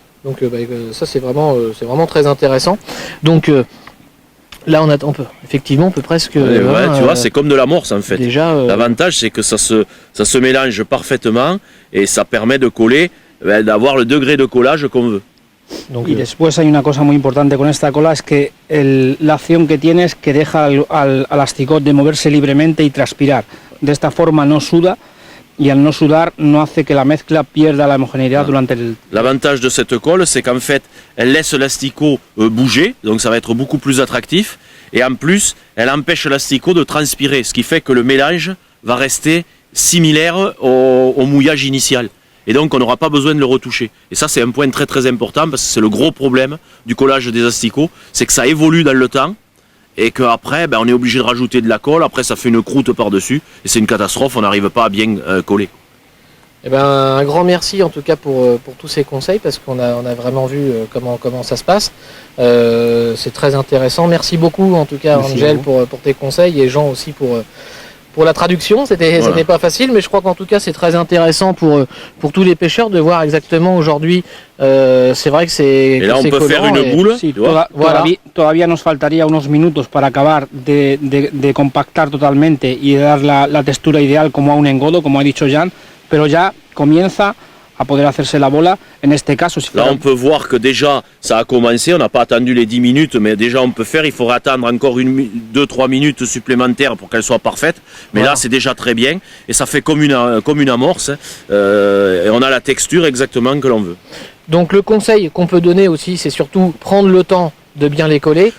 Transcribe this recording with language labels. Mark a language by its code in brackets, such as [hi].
[fr] Donc ça c'est vraiment très intéressant. Donc là on peut presque. Tu vois, c'est comme de l'amorce en fait. Déjà. L'avantage c'est que ça se mélange parfaitement et ça permet de coller, d'avoir le degré de collage qu'on veut. [es] Donc, y después hay una cosa muy importante con esta cola, es que la acción que tiene es que deja al asticot de moverse libremente y transpirar. De esta forma no suda y al no sudar no hace que la mezcla pierda la homogeneidad durante el... [fr] L'avantage de cette colle, c'est qu'en fait, elle laisse l'asticot bouger, donc ça va être beaucoup plus attractif. Et en plus, elle empêche l'asticot de transpirer, ce qui fait que le mélange va rester similaire au mouillage initial. Et donc on n'aura pas besoin de le retoucher. Et ça c'est un point très très important parce que c'est le gros problème du collage des asticots, c'est que ça évolue dans le temps et qu'après on est obligé de rajouter de la colle, après ça fait une croûte par-dessus et c'est une catastrophe, on n'arrive pas à bien coller. Un grand merci en tout cas pour tous ces conseils parce qu'on a vraiment vu comment ça se passe. C'est très intéressant. Merci beaucoup en tout cas Angel pour tes conseils et Jean aussi pour pour la traduction, c'était pas facile, mais je crois qu'en tout cas c'est très intéressant pour tous les pêcheurs de voir exactement aujourd'hui. C'est vrai que c'est. Et là on peut faire une boule. [es] Sí, [fr] tu vois. [es] todavía nos faltaría unos minutos para acabar de compactar totalmente y de dar la textura ideal como a un engodo, como ha dicho Jan, pero ya comienza a poder hacerse la bola. En este caso, si [fr] là on peut voir que déjà ça a commencé, on n'a pas attendu les 10 minutes, mais déjà on peut faire, il faudra attendre encore 2-3 minutes supplémentaires pour qu'elle soit parfaite, mais là c'est déjà très bien, et ça fait comme une amorce, et on a la texture exactement que l'on veut. Donc le conseil qu'on peut donner aussi, c'est surtout prendre le temps de bien les coller.